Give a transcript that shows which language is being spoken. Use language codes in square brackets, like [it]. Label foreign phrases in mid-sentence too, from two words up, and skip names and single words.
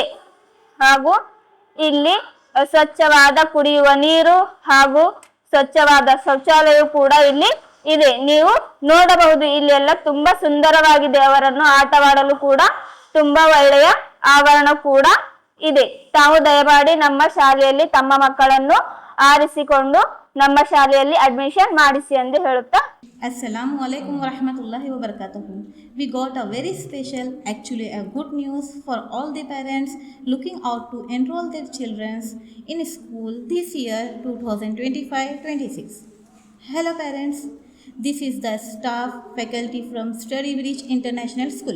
[kn] ಹಾಗೂ ಇಲ್ಲಿ ಸ್ವಚ್ಛವಾದ ಕುಡಿಯುವ ನೀರು ಹಾಗೂ ಸ್ವಚ್ಛವಾದ ಶೌಚಾಲಯ ಕೂಡ ಇಲ್ಲಿ ಇದೆ. ನೀವು ನೋಡಬಹುದು ಇಲ್ಲಿ ಎಲ್ಲ ತುಂಬಾ ಸುಂದರವಾಗಿದೆ. ಅವರನ್ನು ಆಟವಾಡಲು ಕೂಡ ತುಂಬಾ ಒಳ್ಳೆಯ ಆವರಣ ಕೂಡ ಇದೆ. ತಾವು ದಯಮಾಡಿ ನಮ್ಮ ಶಾಲೆಯಲ್ಲಿ ತಮ್ಮ ಮಕ್ಕಳನ್ನು ಆರಿಸಿಕೊಂಡು ನಮ್ಮ ಶಾಲೆಯಲ್ಲಿ ಅಡ್ಮಿಷನ್ ಮಾಡಿಸಿ ಎಂದು ಹೇಳುತ್ತಾ [ar] السلام عليكم ورحمة الله وبركاته. [en] We got a very special, actually a good news for all the parents looking out to enroll their children in school this year 2025-26. Hello parents, this is the staff faculty from Study Bridge International School.